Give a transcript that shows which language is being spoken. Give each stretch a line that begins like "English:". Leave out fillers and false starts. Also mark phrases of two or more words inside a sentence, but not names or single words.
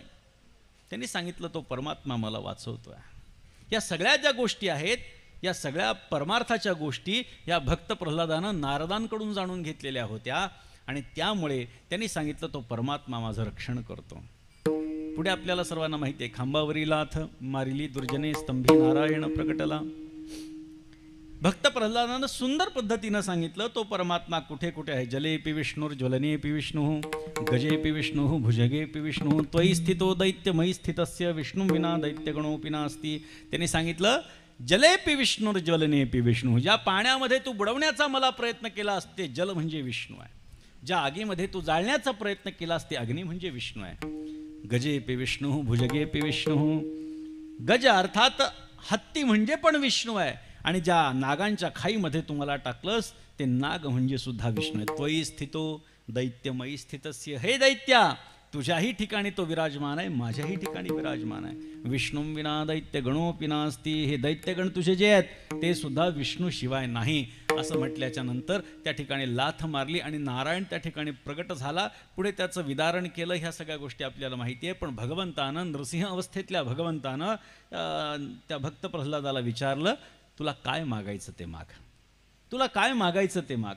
Marathi: त्यांनी सांगितलं तो परमात्मा मला वाचवतोय. या सगळ्या ज्या गोष्टी आहेत, या सगळ्या परमार्थाच्या गोष्टी या भक्त प्रल्हादानं नारदांकडून जाणून घेतलेल्या होत्या आणि त्यामुळे त्यांनी सांगितलं तो परमात्मा माझं रक्षण करतो. पुढे आपल्याला सर्वांना माहिती आहे, खांबावरी लाथ मारिली दुर्जने स्तंभी नारायण प्रकटला. भक्त प्रल्हादानं सुंदर पद्धतीनं सांगितलं तो परमात्मा कुठे कुठे आहे.
Sanskrit: जलेपि विष्णुर्ज्वलनेपि विष्णुः गजेपि विष्णुः भुजगेपि विष्णुः त्वयि स्थितो दैत्यमयि स्थितस्य विष्णुं विना दैत्यगणोऽपि नास्ति.
Marathi: त्यांनी सांगितलं
Sanskrit: जलेपि विष्णुर्ज्वलनेपि विष्णुः,
Marathi: ज्या पाण्यामध्ये तू बुडवण्याचा मला प्रयत्न केला असते जल म्हणजे विष्णू आहे, ज्या आगीमध्ये तू जाळण्याचा प्रयत्न केला असते अग्नी म्हणजे विष्णू आहे.
Sanskrit: गजेपि विष्णुः भुजगेपि विष्णुः,
Marathi: गज अर्थात हत्ती म्हणजे पण विष्णू आहे, आणि ज्या नागांच्या खाईमध्ये तुम्हाला टाकलंस ते नाग म्हणजे सुद्धा विष्णू आहे.
Sanskrit: त्वयि स्थितो दैत्यमयि स्थितस्य,
Marathi: हे दैत्या तुझ्याही ठिकाणी तो विराजमान आहे, माझ्याही ठिकाणी विराजमान आहे.
Sanskrit: विष्णुं विना दैत्य गणोऽपि नास्ति,
Marathi: हे दैत्यगण तुझे जे आहेत ते सुद्धा विष्णू शिवाय नाही. असं म्हटल्याच्या नंतर त्या ठिकाणी लाथ मारली आणि नारायण त्या ठिकाणी प्रगट झाला. पुढे त्याचं विदारण केलं. ह्या सगळ्या गोष्टी आपल्याला माहिती आहे. पण भगवंतानं, नृसिंह अवस्थेतल्या भगवंतानं त्या भक्त प्रल्हादाला विचारलं तुला काय मागायचं ते माग, तुला काय मागायचं ते माग.